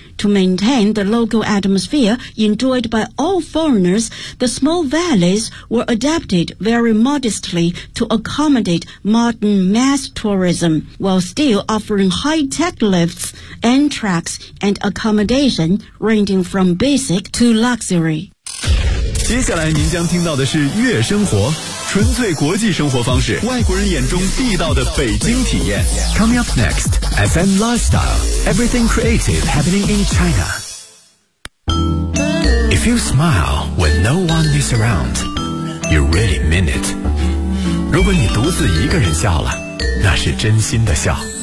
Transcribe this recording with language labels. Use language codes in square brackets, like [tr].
[en] To maintain the local atmosphere enjoyed by all foreigners, the small valleys were adapted very modestly to accommodate modern mass tourism, while still offering high-tech lifts and tracks and accommodation ranging from basic to luxury. [zh] 接下来您将听到的是悦生活，纯粹国际生活方式，外国人眼中地道的北京体验。 [en] Coming up next, FM Lifestyle, everything creative happening in China. If you smile when no one is around, you really mean it. [zh] 如果你独自一个人笑了，那是真心的笑。